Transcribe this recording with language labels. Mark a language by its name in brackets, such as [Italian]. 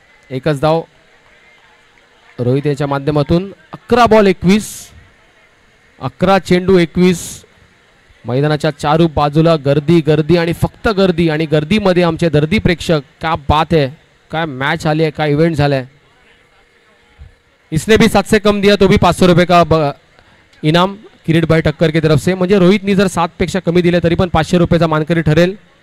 [Marathi] एकच धाव रोहित याच्या माध्यमातून. 11 बॉल 21. 11 चेंडू 21. मैदानाच्या चारू बाजूला गर्दी गर्दी आणि फक्त गर्दी, आणि गर्दीमध्ये आमचे दर्दी प्रेक्षक. [Hindi] क्या बात है, [Marathi] काय मॅच आली आहे, काय इव्हेंट झालाय. [Hindi] इसने भी 7 से कम दिया तो भी 500 रुपये का इनाम किरीट भाई ठक्कर की तरफ से. [Marathi] म्हणजे रोहितनी जर 7 पेक्षा कमी दिले तरी पण 500 रुपयाचा मानकरी ठरेल.